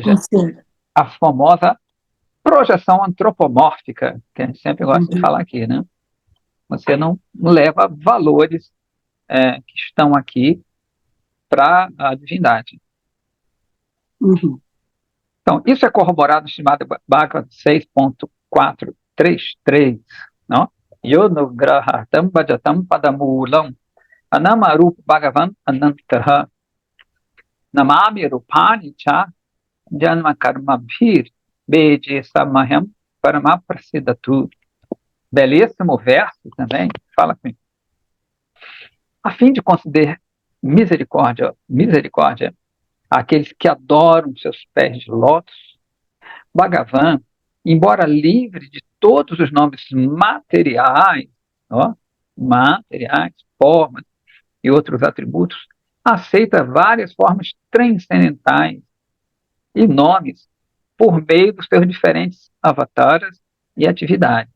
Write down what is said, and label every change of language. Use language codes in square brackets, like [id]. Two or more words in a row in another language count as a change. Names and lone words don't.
[pt] Ou seja, a famosa projeção antropomórfica, que a gente sempre gosta de falar aqui, né? Você não leva valores que estão aqui para a divindade. Então, isso é corroborado no Srimad Bhagavatam 6.433, não? [sa] योनुग्रहार्थं भजतां पादमूलम् अनामरूप् भगवान् अनन्तः नमामि रूपाणि च जन्म कर्म भिर् बेजे समहं परमप्रसीदतु. [pt] Belíssimo verso também, fala comigo. A fim de conceder misericórdia àqueles que adoram seus pés de lótus, Bhagavan, embora livre de todos os nomes materiais, formas e outros atributos, aceita várias formas transcendentais e nomes por meio dos seus diferentes avataras e atividades.